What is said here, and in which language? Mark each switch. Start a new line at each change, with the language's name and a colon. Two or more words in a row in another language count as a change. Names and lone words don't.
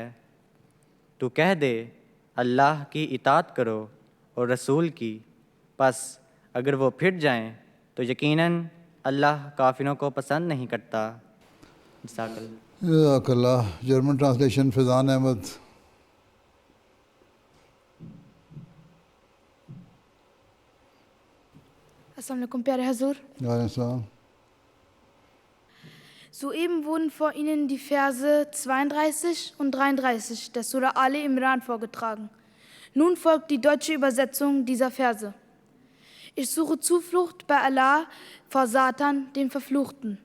Urdu: تو کہہ دے اللہ کی اطاعت کرو اور رسول کی، پس اگر وہ پھر جائیں تو یقیناً اللہ کافروں کو پسند نہیں کرتا.
Arabic: جزاک اللہ. جزاک اللہ.
English: German translation فیضان احمد.
Arabic: السلام علیکم
Urdu: پیارے حضور.
Arabic: وعلیکم السلام.
German: Soeben wurden vor Ihnen die Verse 32 und 33 der Surah Ali Imran vorgetragen. Nun folgt die deutsche Übersetzung dieser Verse. Ich suche Zuflucht bei Allah vor Satan, dem Verfluchten.